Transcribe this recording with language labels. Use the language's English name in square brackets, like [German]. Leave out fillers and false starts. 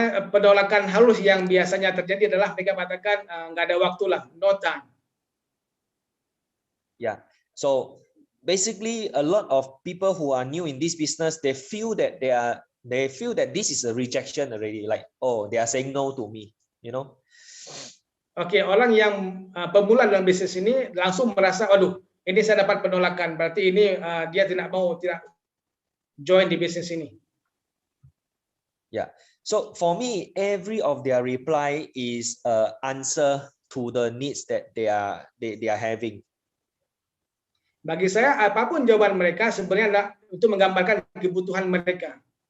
[Indonesian] Penolakan halus yang biasanya terjadi adalah mereka katakan nggak ada waktu lah, [English] no time. Yeah, so basically a lot of people who are new in this business, they feel that this is a rejection already, like, oh, they are saying no to me, [Indonesian] Oke, orang yang pemula dalam bisnis ini langsung merasa, aduh, ini saya dapat penolakan, berarti ini dia tidak join di bisnis ini. [English] Yeah, so for me, every of their reply is answer to the needs that they are having. [Indonesian] Bagi saya, apapun jawaban mereka sebenarnya adalah untuk menggambarkan kebutuhan mereka.